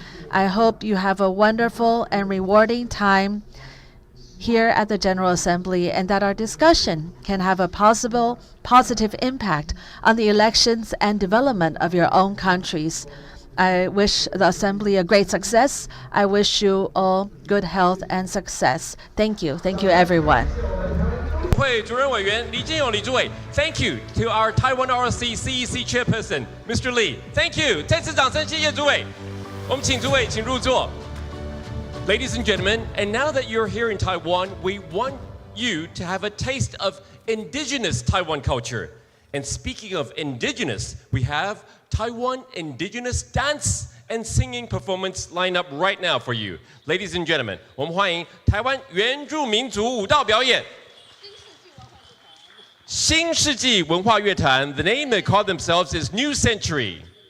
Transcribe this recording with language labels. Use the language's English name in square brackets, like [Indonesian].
[English] I hope you have a wonderful and rewarding time here at the General Assembly and that our discussion can have a positive impact on the elections and development of your own countries. I wish the Assembly a great success. I wish you all good health and success. Thank you. Thank you, everyone. [Chinese] 会主任委员李建勇李主委 [English] ，Thank you to our Taiwan ROC CEC Chairperson Mr. Lee. Thank you， [Chinese] 再次掌声谢谢主委。我们请主委请入座。 [English] Ladies and gentlemen, and now that you're here in Taiwan, we want you to have a taste of indigenous Taiwan culture. And speaking of indigenous, we have Taiwan indigenous dance and singing performance lined up right now for you. Ladies and gentlemen, [Chinese] 我们欢迎台湾原住民族舞蹈表演。 [English] 新世纪文化乐团 The name they call themselves is New Century.